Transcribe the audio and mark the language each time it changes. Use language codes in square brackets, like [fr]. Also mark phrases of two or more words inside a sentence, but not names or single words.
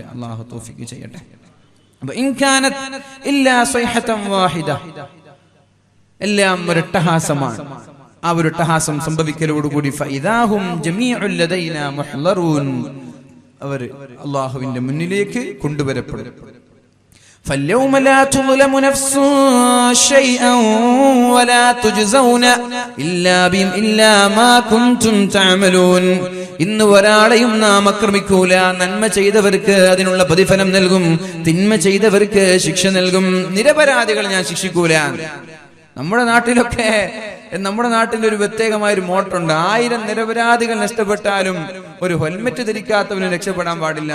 [ml] അള്ളാഹു തൗഫീഖ് ചെയ്യട്ടെ. എല്ലാം ഒരട്ടഹാസമാണ്. ആ ഒരു അട്ടഹാസം സംഭവിക്കലോടുകൂടി [ar] فإذا هم جميع لدينا محضرون, [ml] അവർ അല്ലാഹുവിന്റെ മുന്നിലേക്ക് കൊണ്ടുവരപ്പെടും. [ar] فاليوم لا تظلم نفس شيئا ولا تجزون إلا ما كنتم تعملون. [ml] ഇന്ന് ഒരാളെയും നാം ആക്രമിക്കൂല. നന്മ ചെയ്തവർക്ക് അതിനുള്ള പ്രതിഫലം നൽകും, തിന്മ ചെയ്തവർക്ക് ശിക്ഷ നൽകും. നിരപരാധികൾ ഞാൻ ശിക്ഷിക്കൂല. നമ്മുടെ നാട്ടിൽ ഒരു പ്രത്യേകമായ ഒരു മോട്ടുണ്ട്. 1000 നിരപരാധികൾ നഷ്ടപ്പെട്ടാലും ഒരു ഹെൽമെറ്റ് ധരിക്കാത്തവന് രക്ഷപ്പെടാൻ പാടില്ല.